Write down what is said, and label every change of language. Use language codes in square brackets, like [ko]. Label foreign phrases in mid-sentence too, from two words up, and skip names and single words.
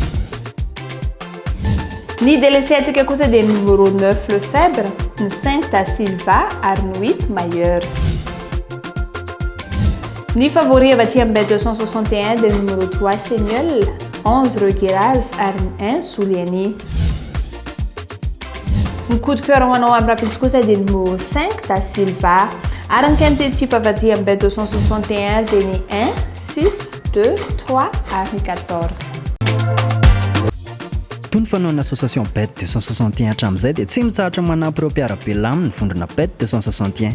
[mg] Ny délaissé tika kosa dia numéro 9 Le Febre, ny 5 Da Silva ary ny 8 Mailleur. Ny favori avy aty amin'ny Bet 261 dia numéro 3 Seigneul, 11 Regueraz ary ny 1 Souliani. Ny [fr] coup de cœur [mg] ho anao amin'ny rapide kosa dia numéro 5 Da Silva ary ny [fr] quinté type [mg] avy aty amin'ny Bet 261 dia ny 1 6 2 3 ary ny 14. Tony fanaon'ny association Bet 261 hatramin'izay dia tsy mitsahatra manampy ireo mpiara-belona aminy ny vondrona Bet 261.